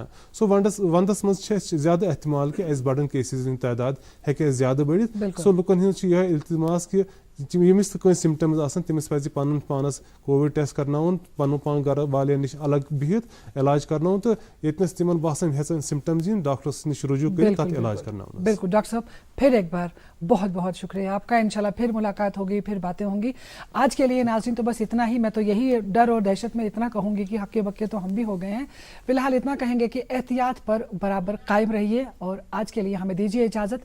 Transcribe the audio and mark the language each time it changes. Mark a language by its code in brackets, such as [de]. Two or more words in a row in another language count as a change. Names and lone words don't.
[ks] سو ونٛدس منٛز چھِ اَسہِ زیادٕ احتمال کہِ اَسہِ بڑن کیسز ہٕنٛدۍ تعداد ہیٚکہِ اَسہِ زیادٕ بٔڑِتھ. سو لُکن ہُنٛد چھُ یِہوے التماس کہِ ییٚمِس تہِ کٲنٛسہِ سِمٹمز آسان تٔمِس پزِ پنُن پانس [en] Covid test [ks] کرناوُن, پنُن پان گرٕ والٮ۪ن نِش الگ بِہِتھ علاج کرناوُن تہٕ ییٚتنس تِمن باسان ہیٚژن سِمٹمز یِن ڈاکٹرس نِش رجوع کٔرِتھ تتھ علاج کرناوُن. [ur] بالکل ڈاکٹر صاحب پھر ایک بار بہت بہت شکریہ آپ کا. انشاءاللہ پھر ملاقات ہوگی, پھر باتیں ہوں گی. آج کے لیے ناظرین تو بس اتنا ہی. میں تو یہی ڈر اور دہشت میں اتنا کہوں گی کہ ہکے بکے تو ہم بھی ہو گئے ہیں. فی الحال اتنا کہیں گے کہ احتیاط پر برابر قائم رہیے اور آج کے لیے ہمیں دیجیے اجازت.